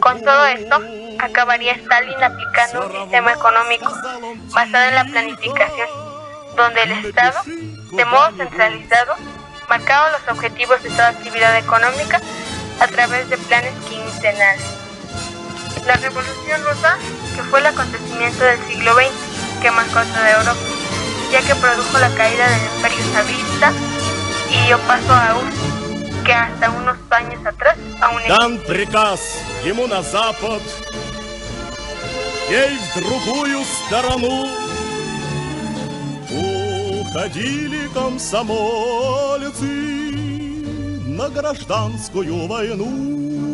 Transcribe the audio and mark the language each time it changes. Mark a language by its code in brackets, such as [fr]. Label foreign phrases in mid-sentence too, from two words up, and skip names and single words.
[es] Con todo esto, acabaría Stalin aplicando un sistema económico basado en la planificación, donde el Estado, de modo centralizado, marcaba los objetivos de toda actividad económica a través de planes quincenales. La Revolución Rusa, que fue el acontecimiento del siglo XX que marcó toda Europa. ya que produjo la caída del Imperio Zarista y dio paso a Rusia, que hasta unos años atrás aún [ru] дан приказ ему на запад, ей в другую сторону. Уходили комсомольцы на гражданскую войну.